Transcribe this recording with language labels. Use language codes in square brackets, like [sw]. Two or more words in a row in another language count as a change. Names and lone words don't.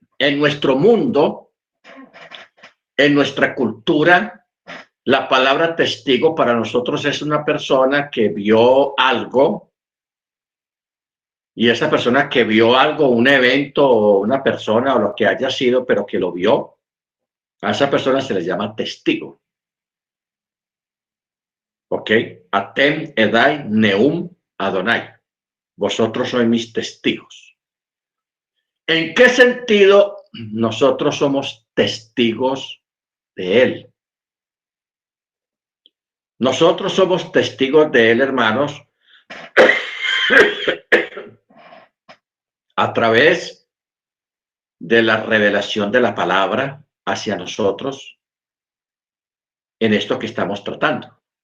[es] En nuestro mundo, en nuestra cultura, la palabra testigo para nosotros es una persona que vio algo, y esa persona que vio algo, un evento o una persona o lo que haya sido, pero que lo vio, a esa persona se le llama testigo. [he] ¿Ok? אתם עדי נאם אדוני. [es] Vosotros sois mis testigos. ¿En qué sentido nosotros somos testigos de él? Nosotros somos testigos de él, hermanos, a través de la revelación de la palabra hacia nosotros en esto que estamos tratando.